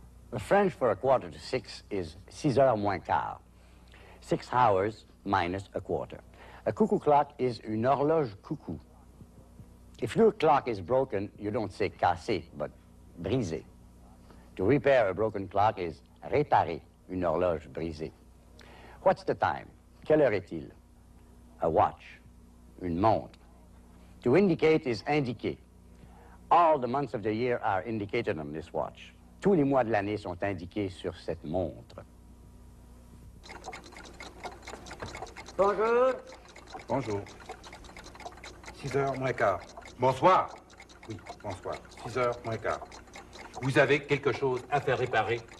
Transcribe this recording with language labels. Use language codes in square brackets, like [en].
[en] The French for a quarter to 6 is [fr] 6 heures moins quart. [en] 6 hours minus a quarter. A cuckoo clock is une horloge cuckoo. If your clock is broken, you don't say cassé, but brisé. To repair a broken clock is [fr] réparer une horloge brisée. [en] What's the time? [fr] Quelle heure est-il? [en] A watch, une montre. To indicate is indiquer. All the months of the year are indicated on this watch. [fr] Tous les mois de l'année sont indiqués sur cette montre. Bonjour. Bonjour. 6 heures moins quart. Bonsoir. Oui, bonsoir. 6 heures moins quart. Vous avez quelque chose à faire réparer?